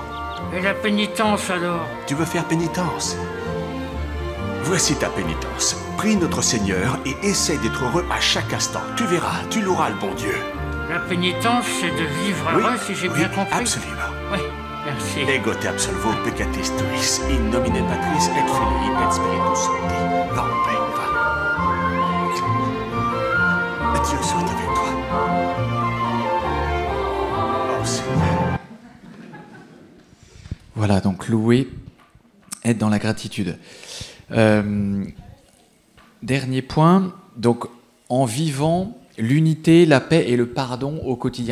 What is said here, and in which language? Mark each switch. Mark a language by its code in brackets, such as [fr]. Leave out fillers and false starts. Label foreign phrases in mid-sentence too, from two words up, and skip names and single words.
[fr] Et la pénitence alors? Tu veux faire pénitence? Voici ta pénitence. Prie notre Seigneur et essaye d'être heureux à chaque instant. Tu verras, tu loueras le bon Dieu. La pénitence, c'est de vivre heureux, si j'ai bien compris. Absolument. Oui, bien Merci. [la] Ego te absolvo peccatis tuis, in nomine Patris et Filii et Spiritus Sancti. [fr] Va en paix, va. Dieu soit avec toi. Oh Seigneur. Voilà, donc louer, être dans la gratitude. Dernier point, donc en vivant l'unité, la paix et le pardon au quotidien.